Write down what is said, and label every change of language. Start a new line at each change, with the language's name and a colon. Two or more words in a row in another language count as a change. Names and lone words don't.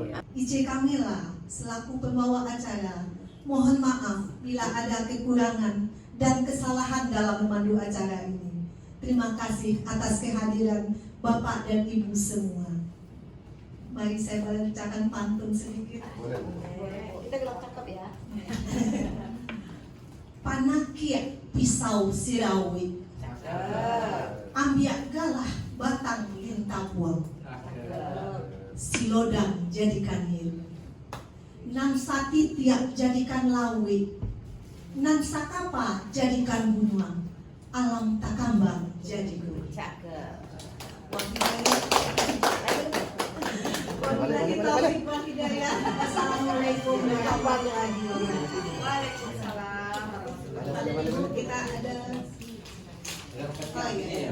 Indonesian: IC Kamila selaku pembawa acara, mohon maaf bila ada kekurangan dan kesalahan dalam memandu acara ini. Terima kasih atas kehadiran Bapak dan Ibu semua. Mari saya bacakan pantun sedikit. Boleh. Kita bilang cakep ya.
Minangkabau: Panakia pisau sirawi, ambiak galah batang lintapuan, silodang jadikan hiru, nan sati tiap jadikan lawi, nan sakapa jadikan bunuang, alam takambang jadi guru. Cakep.
Arabic: وبالله التوفيق والهداية. السلام عليكم ورحمة الله وبركاته. وعليكم السلام ورحمة الله وبركاته.
Indonesian: Kita ada